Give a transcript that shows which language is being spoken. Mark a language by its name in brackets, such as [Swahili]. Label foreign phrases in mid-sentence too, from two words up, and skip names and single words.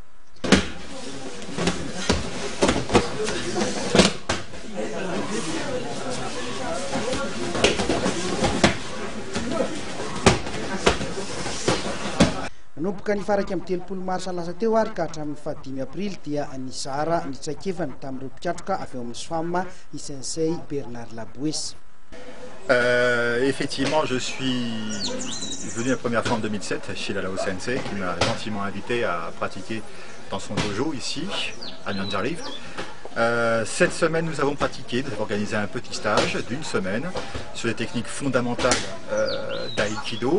[Malagasy] Nanomboka ny faraka amin'ny 30 marsa lasa teo ary ka hatramin'ny 5 aprily dia nizara ny traikefany tamin'ireo mpiatroka avy eo amin'ny SFAM i Sensei Bernard Labouesse. [French] Effectivement, je suis venu la première fois en 2007 chez Lalao Sensei qui m'a gentiment invité à pratiquer dans son dojo ici à Miandrarivo. Cette semaine, nous avons organisé un petit stage d'une semaine sur les techniques fondamentales d'aïkido.